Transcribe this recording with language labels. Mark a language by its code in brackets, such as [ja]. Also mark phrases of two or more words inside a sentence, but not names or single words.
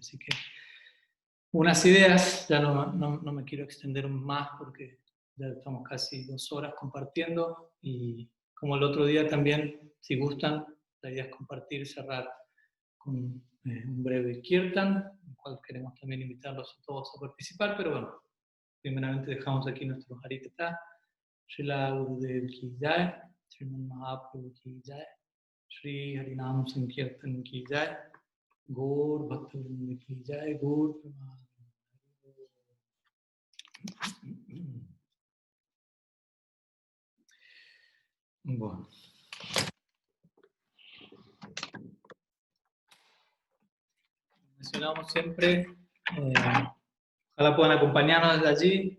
[es] Así que unas ideas, ya no me quiero extender más porque ya estamos casi 2 horas compartiendo y como el otro día también, si gustan, la idea es compartir, cerrar con un breve kirtan, en el cual queremos también invitarlos a todos a participar, pero bueno, primeramente dejamos aquí nuestro Harikata. [hi] श्रील गुरुदेव की जय, श्रीमन् महाप्रभु की जय, श्री हरिनाम संकीर्तन की जय, गौर भक्तिविनोद की जय, गौर प्रेमानंद. [es] Bueno. Mencionamos siempre, ojalá puedan acompañarnos desde allí.